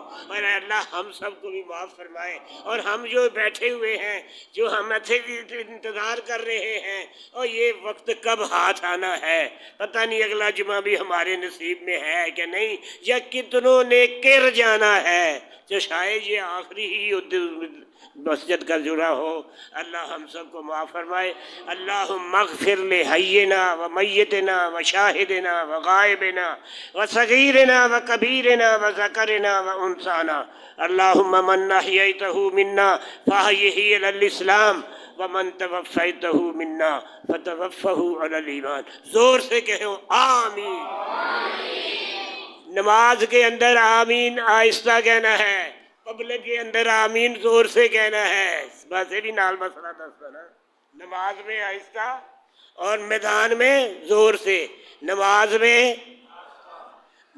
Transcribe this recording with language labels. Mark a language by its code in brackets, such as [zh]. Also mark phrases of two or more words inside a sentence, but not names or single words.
[ur] اور اے اللہ ہم سب کو بھی معاف فرمائے۔ اور ہم جو بیٹھے ہوئے ہیں، جو ہم انتظار کر رہے ہیں، اور یہ وقت کب ہاتھ آنا ہے پتہ نہیں، اگلا جمعہ بھی ہمارے نصیب میں ہے کہ نہیں، یا کتنوں نے گر جانا ہے، جو شاید یہ آخری ہی مسجد کا جڑا ہو۔ اللہ ہم سب کو معاف فرمائے۔ [ar] اللہم اغفر لحینا و میتنا و شاہدنا و غائبنا و صغیرنا و کبیرنا و ذکرنا و انثانا۔ اللہم من احییتہ منا فاحیہ علی الاسلام ومن توفیتہ منا فتوفہ علی الایمان۔ [ur] زور سے کہو آمین۔ نماز کے اندر آمین آہستہ کہنا ہے، پبلک کے اندر آمین زور سے کہنا ہے۔ ویسے بھی [pa] نال مسئلہ دستا نا، [ur] نماز میں آہستہ اور میدان میں زور سے، نماز میں، میدان میں۔